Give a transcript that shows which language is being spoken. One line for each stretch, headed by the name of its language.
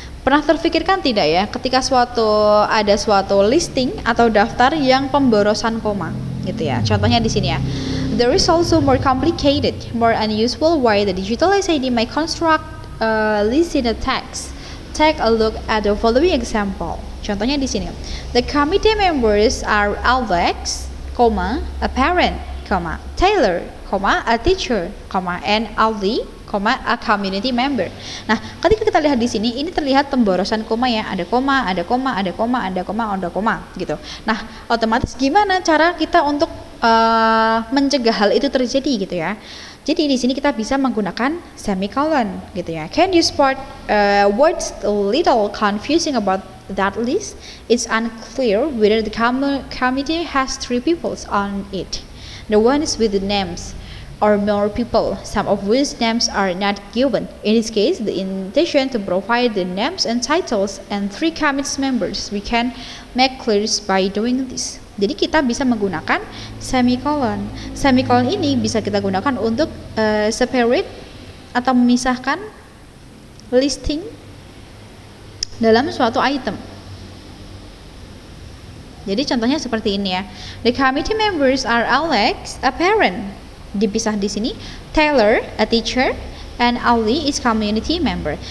Indonesian: Pernah terfikirkan tidak ya ketika ada suatu listing atau daftar yang pemborosan koma gitu ya. Contohnya di sini ya.
English: There is also more complicated, more unusual way the digitalized ID may construct a list in a text. Take a look at the following example.
Indonesian: Contohnya di sini.
English: The committee members are Alex, a parent, Taylor, a teacher, and Ali, a community member.
Indonesian: Nah, ketika kita lihat di sini, ini terlihat pemborosan koma ya, ada koma, ada koma, ada koma, ada koma, ada koma, gitu. Nah, otomatis gimana cara kita untuk mencegah hal itu terjadi gitu ya? Jadi di sini kita bisa menggunakan semicolon gitu ya.
English: Can you spot words a little confusing about that list? It's unclear whether the committee has 3 people on it. The ones with the names or more people, some of which names are not given. In this case, the intention to provide the names and titles and 3 committee members we can make clear by doing this.
Indonesian: Jadi kita bisa menggunakan semicolon. Semicolon ini bisa kita gunakan untuk separate atau memisahkan listing dalam suatu item. Jadi contohnya seperti ini ya.
English: The committee members are Alex, a parent.
Indonesian: Dipisah di sini.
English: Taylor, a teacher, and Ali is community member.